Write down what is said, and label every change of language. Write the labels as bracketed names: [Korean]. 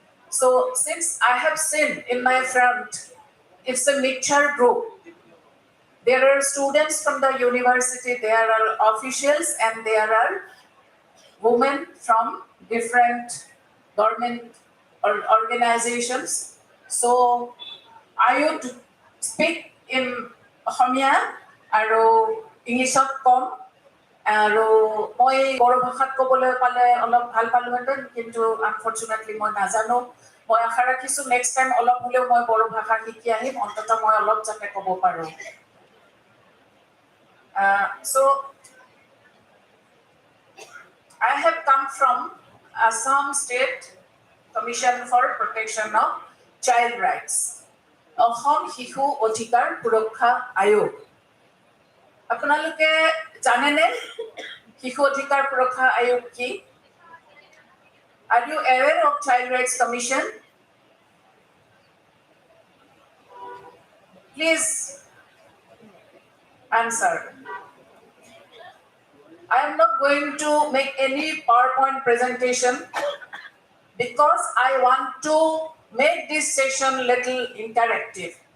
[English] So, since I have seen in my front, it's a mixture group. There are students from the university, there are officials, and there are women from different government or organizations. So, I would speak in Ohmia and English [Assamese] কম আৰু মই বড়ো ভাষাত ক'বলৈ পালে অলপ ভাল পালোহেঁতেন, কিন্তু unfortunately মই নাজানো। মই আশা ৰাখিছোঁ নেক্সট টাইম অলপ হ'লেও মই বড়ো ভাষা শিকি আহিম, অন্ততঃ মই অলপ যাতে ক'ব পাৰোঁ। [English] So, I have come from Assam State Commission for Protection of Child Rights, Assam শিশু অধিকাৰ সুৰক্ষা আয়োগ। [Assamese] আপোনালোকে জানেনে শিশু অধিকাৰ সুৰক্ষা আয়োগ কি? [English] Are you aware of Child Rights Commission? Please answer. I am not going to make any PowerPoint presentation because I want to make this session little interactive.